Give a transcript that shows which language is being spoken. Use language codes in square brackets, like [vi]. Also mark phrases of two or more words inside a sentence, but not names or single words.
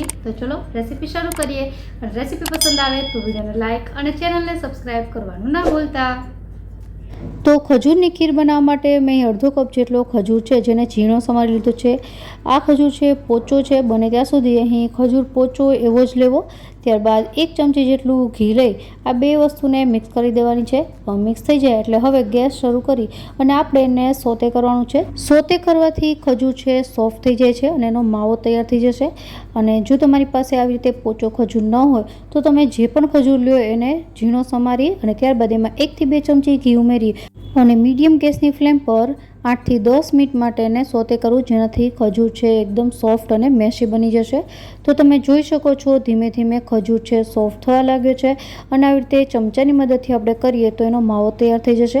[gu] તો ચલો રેસિપી શરૂ કરીએ। રેસિપી પસંદ આવે તો વીડિયો ને લાઇક ઔર ચેનલ ને સબ્સ્ક્રાઇબ કરવાનું ના ભૂલતા। તો ખજૂરની ખીર બનાવવા માટે મેં અર્ધો કપ જેટલો ખજૂર હૈ જેને ઝીણો સમારી લીધો છે। આ ખજૂર હૈ પોચો હૈ, બને ત્યાં સુધી અહીં ખજૂર પોચો એવો જ લેવો। ત્યારબાદ 1 ચમચી જેટલું ઘી લઈ આ બે વસ્તુને મિક્સ કરી દેવાની છે। મિક્સ થઈ જાય એટલે હવે ગેસ શરૂ કરી અને આપણે એને સોતે કરવાનું છે। સોતે કરવાથી ખજૂર છે સૉફ્ટ થઈ જાય છે અને એનો માવો તૈયાર થઈ જશે। અને જો તમારી પાસે આવી રીતે પોચો ખજૂર ન હોય તો તમે જે પણ ખજૂર લ્યો એને ઝીણો સમારી અને ત્યારબાદ એમાં 1 થી 2 ચમચી ઘી ઉમેરી અને મીડિયમ ગેસની ફ્લેમ પર 8 થી 10 મિનિટ માટે એને સોતે કરવું, જેનાથી ખજૂર છે એકદમ સોફ્ટ અને મેશી બની જશે। તો તમે જોઈ શકો છો ધીમે ધીમે ખજૂર છે સોફ્ટ થવા લાગ્યો છે અને આવી રીતે ચમચાની મદદથી આપણે કરીએ તો એનો માવો તૈયાર થઈ જશે।